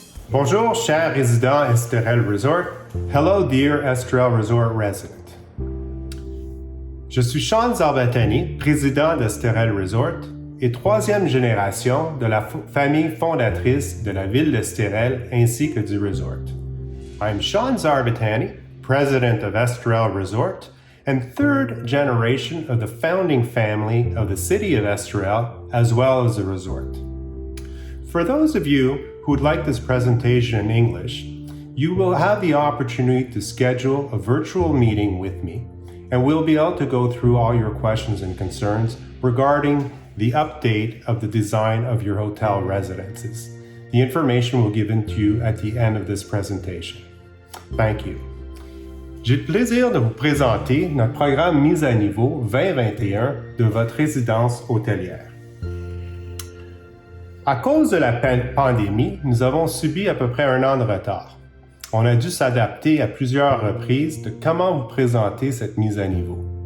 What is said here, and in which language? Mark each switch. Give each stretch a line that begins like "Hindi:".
French: Bonjour, cher résident Esterel Resort.
English: Hello, dear Esterel Resort resident.
French: Je suis Sean Zarbatani, président d'Esterel Resort et troisième génération de la famille fondatrice de la ville d'Esterel ainsi que du resort.
English: I'm Sean Zarbatani, president of Esterel Resort and third generation of the founding family of the city of Esterel as well as the resort. For those of you who would like this presentation in English, you will have the opportunity to schedule a virtual meeting with me, and we'll be able to go through all your questions and concerns regarding the update of the design of your hotel residences. The information will be given to you at the end of this presentation. Thank you.
French: J'ai le plaisir de vous présenter notre programme Mise à niveau 2021 de votre résidence hôtelière. À cause de la pandémie, nous avons subi à peu près 1 an de retard. On a dû s'adapter à plusieurs reprises de comment vous présenter cette mise à niveau.